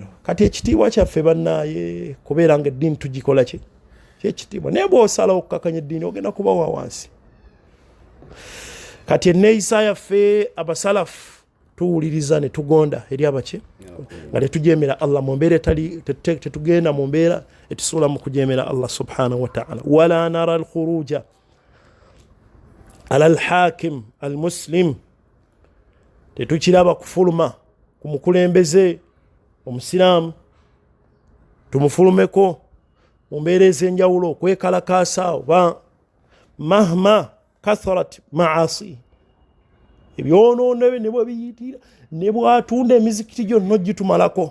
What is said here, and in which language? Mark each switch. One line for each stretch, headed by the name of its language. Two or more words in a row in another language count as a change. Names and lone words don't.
Ganda: Kati ekitiibwa kyaffe bannaye kubeera nga eddiini tugikola ki kyekitiibwa, naye bw'osala okukakanya eddiini ogenda kuba wa wansi. Kati enneeyisa yaffe abasalafu tuwuliriza ne tugonda eri abaki nga tetujeemera Allah mu mbeera tetugenda mu mbeera etusuula mu kujeemera Allah
Arabic: سبحانه وتعالى. ولا نرى الخروج على الحاكم المسلم,
Ganda: tetukiraba kufuluma ku mukulembeze omusiraamu tumufulumeko mu mbeera ez'enjawulo okwekalakaasa oba
Arabic: مهما كثرت معاصي,
Ganda: ebyonoono bye ne bwe biyitira ne bw'atunda emizikiti gyonna gitumalako.